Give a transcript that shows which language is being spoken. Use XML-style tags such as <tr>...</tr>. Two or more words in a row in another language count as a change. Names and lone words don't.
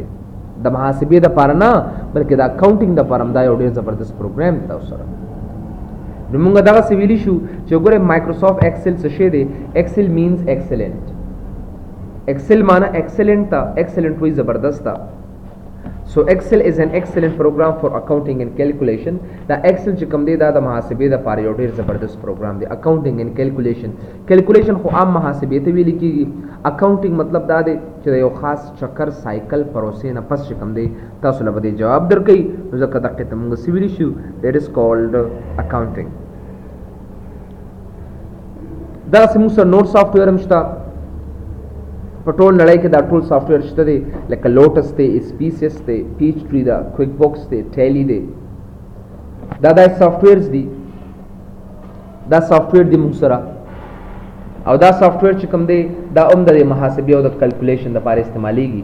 <ps>د محاسبې دپاره نه بلکې د اکاونټینګ دپاره هم دا یو ډېر زبردست پروګرام دی تاسو سره. نو موږ دغسې ویلي شو چې وګورئ مایکروسافټ ایکسل څه شی دی.</ps> <en>Excel means excellent.</en> <ps>ایکسل معنی ایکسلنٹ ته، ایکسلنٹ وایي زبردست ته.</ps> <en>So Excel is an excellent program for accounting and calculation.</en> <ps>دا Excel چې کوم دی دا د محاسبې دپاره یو ډېر زبردست پروګرام دی.</ps> <en>accounting and calculation</en> <ps>خو عام محاسبې ته ویل کېږي. accounting مطلب دا دی چې د یو خاص چکر سایکل پروسې نه پس چې کوم دی تاسو له به دې جواب درکوي. نو ځکه دقیق ته موږ څه ویلی شو</ps> <en>that is called accounting.</en> <ps>دغسې موږ سره نور سافټویر هم شته په ټول نړۍ کې. دا ټول سافټویر شته دی لکه لوټس دی، اسپیسیس دی، پیچ ټري ده، کویک بوکس دی، ټیلی دی. دا سافټویرز دي، دا سافټویر دی موږ سره او دا سافټویر چې کوم دی دا هم د محاسبې او د کلکولیشن دپاره استعمالیږي.</ps>